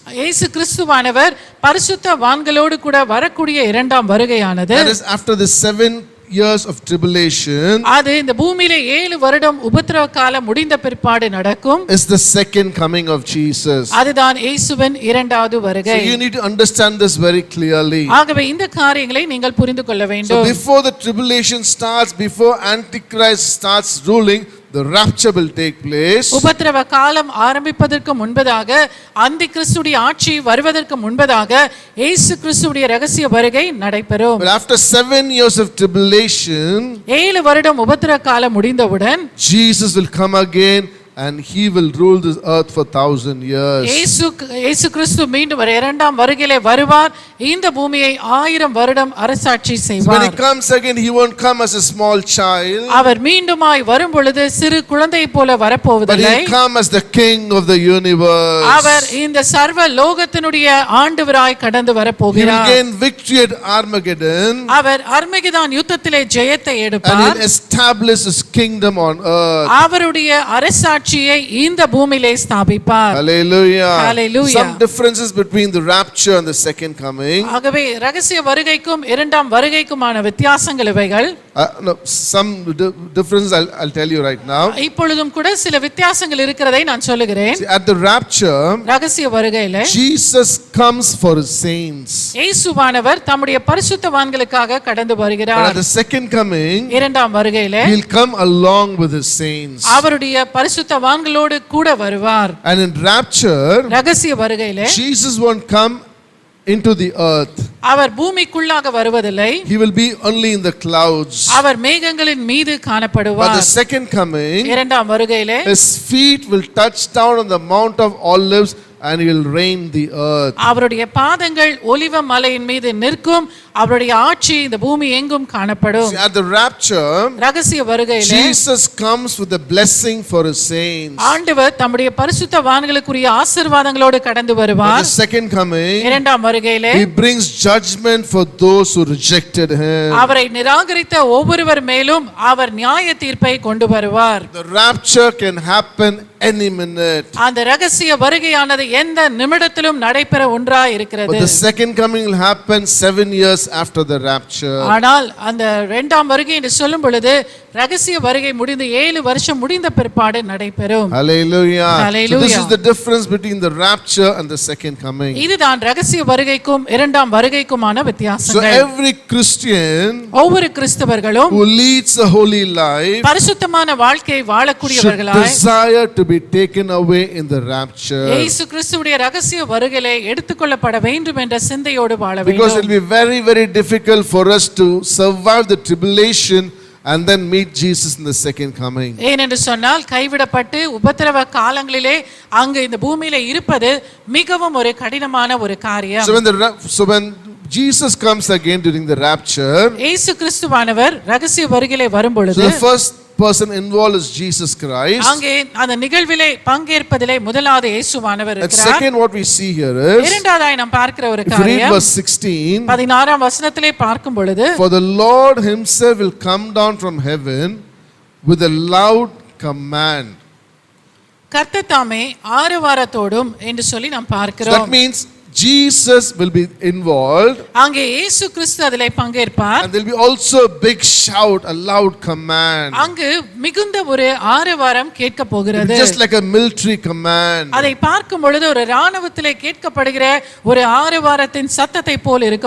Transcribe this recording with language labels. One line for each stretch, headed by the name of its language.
Tamil: இயேசு கிறிஸ்துவானவர் பரிசுத்தவான்களோடு கூட வரக்கூடிய இரண்டாம் வருகையானது,
English: that is after the 7 years of tribulation
Tamil: அது இந்த பூமியிலே 7 வருடம் உபத்திரவ காலம் முடிந்த பிற்பாடு நடக்கும்.
English: is the second coming of Jesus.
Tamil: அதுதான் இயேசுவின் இரண்டாவது
English: So
Tamil: வருகை.
English: you need to understand this very clearly.
Tamil: ஆகவே இந்த காரியங்களை நீங்கள் புரிந்து கொள்ள
English: So
Tamil: வேண்டும்.
English: before the tribulation starts, before Antichrist starts ruling, the rapture will take place.
Tamil: உபத்திரவ காலம் ஆரம்பிப்பதற்கு முன்பதாக அந்தி கிறிஸ்துடைய ஆட்சி வருவதற்கு முன்பதாக இயேசு கிறிஸ்துடைய ரகசிய வருகை நடைபெறும்.
English: But after 7 years of tribulation,
Tamil: 7 வருடம் உபத்திரவ காலம் முடிந்தவுடன்
English: Jesus will come again and he will rule this earth for 1,000 years.
Tamil: இயேசு கிறிஸ்து மீண்டும் இரண்டாம் வருகையிலே வருவார். இந்த பூமியை 1000 வருடம் அரசாட்சி
English: When he
Tamil: செய்வார்.
English: comes again, he won't come as a small child,
Tamil: அவர் மீண்டுமாய் வரும் பொழுது சிறு குழந்தை போல
English: but
Tamil: வரப்போவதில்லை.
English: he'll come as the king of the universe.
Tamil: அவர் இந்த சர்வ லோகத்தினுடைய ஆண்டவராய் கடந்து
English: He will
Tamil: வரப்போகிறார்.
English: gain victory at Armageddon
Tamil: அவர் அர்மகெதான் யுத்தத்திலே ஜெயத்தை
English: and
Tamil: எடுப்பார்.
English: he'll establish his kingdom on earth.
Tamil: அவருடைய அரசாட்சியை இந்த பூமியிலே ஸ்தாபிப்பார்.
English: Hallelujah. Hallelujah. Some differences between the rapture and the second coming.
Tamil: ஆகவே ரகசிய வருகைக்கும் இரண்டாம் வருகைக்குமான வித்தியாசங்கள் இவைகள்.
English: No, some differences I'll tell you right now.
Tamil: இப்பொழுதும் கூட சில வித்தியாசங்கள் இருக்கிறதை நான் சொல்லுகிறேன்.
English: See, at the rapture,
Tamil: ரகசிய வருகையிலே
English: Jesus comes for his saints.
Tamil: இயேசுவானவர் தம்முடைய பரிசுத்தவான்களுக்காக கடந்து
English: But at
Tamil: வருகிறார்.
English: the second coming,
Tamil: இரண்டாம் வருகையிலே
English: he'll come along with his saints.
Tamil: அவருடைய பரிசுத்தவான்களோடு கூட வருவார்.
English: And in rapture,
Tamil: ரகசிய வருகையிலே
English: Jesus won't come into the earth.
Tamil: அவர் பூமிக்குள்ளாக வருவதில்லை.
English: He will be only in the clouds.
Tamil: அவர் மேகங்களின் மீது
English: But the
Tamil: காணப்படுவார்.
English: second coming,
Tamil: இரண்டாம் வருகையிலே
English: his feet will touch down on the Mount of Olives and he will reign the earth.
Tamil: அவருடைய பாதங்கள் ஒலிவ மலையின் மீது நிற்கும். அவருடைய ஆட்சி இந்த பூமி எங்கும் காணப்படும்.
English: See, at the rapture,
Tamil: ரகசிய வருகையிலே
English: Jesus comes with a blessing for his saints.
Tamil: ஆண்டவர் தம்முடைய பரிசுத்தவான்களுக்குரிய ஆசீர்வாதங்களோடு கடந்து
English: But
Tamil: வருவார்.
English: the second coming,
Tamil: இரண்டாம் வருகையிலே
English: he brings judgment for those who rejected him.
Tamil: அவரை நிராகரித்த ஒவ்வொருவர் மேலும் அவர் நியாய தீர்ப்பை கொண்டு வருவார்.
English: The rapture can happen any minute.
Tamil: அந்த ரகசிய வருகையானது எந்த நிமிடத்திலும் நடைபெற ஒன்றாய் இருக்கிறது.
English: But the second coming will happen 7 years after the rapture.
Tamil: ஆனால் அந்த இரண்டாம் வருகை என்று சொல்லும் பொழுது ரகசிய வருகை முடிந்து 7 வருஷம் முடிந்த பிற்பாடு நடைபெறும்.
English: Hallelujah. Hallelujah. So this is the difference between the rapture and the second coming.
Tamil: இதுதான் ரகசிய வருகைக்கும் இரண்டாம் வருகைக்குமான
English: So
Tamil: வித்தியாசங்கள்.
English: every Christian
Tamil: ஒவ்வொரு கிறிஸ்தவர்களும்
English: who leads a holy life
Tamil: பரிசுத்தமான வாழ்க்கையை
English: should
Tamil: வாழக்கூடியவர்களாய்
English: desire to be taken away in the rapture.
Tamil: இயேசு கிறிஸ்துவுடைய ரகசிய வருகையிலே எடுத்துக்கொள்ளப்பட வேண்டும் என்ற சிந்தையோடு வாழ
English: Because it
Tamil: வேண்டும்.
English: will be very, very difficult for us to survive the tribulation and then meet Jesus in the second coming.
Tamil: ஏனென்று சொன்னால் கைவிடப்பட்டு உபத்திரவ காலங்களிலே அங்கு இந்த பூமியிலே இருப்பது மிகவும் ஒரு கடினமான ஒரு காரியம்.
English: So when Jesus comes again during the rapture,
Tamil: இயேசு கிறிஸ்துவானவர் ரகசிய வருகையிலே வரும்
English: so
Tamil: பொழுது
English: the first person involved is Jesus Christ.
Tamil: அங்கே அந்த நிகழ்விலே பங்கேற்பதிலே முதலாவது இயேசுவானவர்
English: And
Tamil: இருக்கிறார்.
English: second, what we see here is,
Tamil: இரண்டாவதாய் நாம் பார்க்கிற ஒரு
English: if you read
Tamil: காரியம்
English: verse 16,
Tamil: 16ஆம் வசனத்திலே பார்க்கும் பொழுது
English: for the Lord himself will come down from heaven with a loud command.
Tamil: கர்த்தர் தாமே ஆரவாரத்தோடும் என்று சொல்லி நாம்
English: So
Tamil: பார்க்கிறோம்.
English: that means Jesus will be involved,
Tamil: அங்கே இயேசு கிறிஸ்து அதிலே பங்கேற்பார்.
English: and there will be also a big shout, a loud command.
Tamil: அங்கு மிகுந்த ஒரு ஆரவாரம் கேட்க
English: It
Tamil: போகிறது.
English: is just like a military command.
Tamil: அதை பார்க்கும் பொழுது ஒரு ராணுவத்திலே கேட்கப்படுகிற ஒரு ஆரவாரத்தின் சத்தத்தை போல் இருக்க